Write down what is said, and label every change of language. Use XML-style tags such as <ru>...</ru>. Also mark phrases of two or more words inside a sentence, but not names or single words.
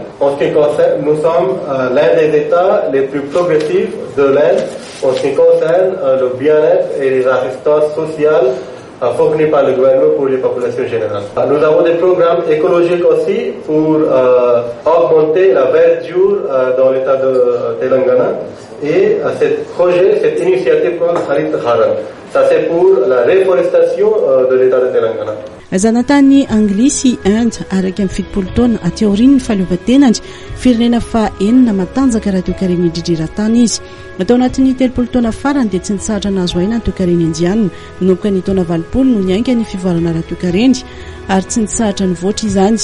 <fr>En ce qui concerne, nous sommes l'un des états les plus progressifs de l'Inde en ce qui concerne le bien-être et les assistances sociales fournis par le gouvernement pour les populations générales. Nous avons des programmes écologiques aussi pour augmenter la verdure dans l'état de Telangana. Et cette initiative comme Harit Haran, ça c'est pour la réforestation de l'état de Telangana.</fr> <mg>Zanatany Anglisy Inde araka amin'ny 70 taona aty aorian'ny fahaleovantenany firenena fahaenina matanjaka raha toe-karena indrindra tany izy. Atao anatin'ny 30 taona farany dia tsy nitsahatra nazo aina ny toe-karena indiana manomboka ny taona 20 no niainga ny fivoarana raha toe-karena ary tsy nitsahatra nivoatra izany.</mg>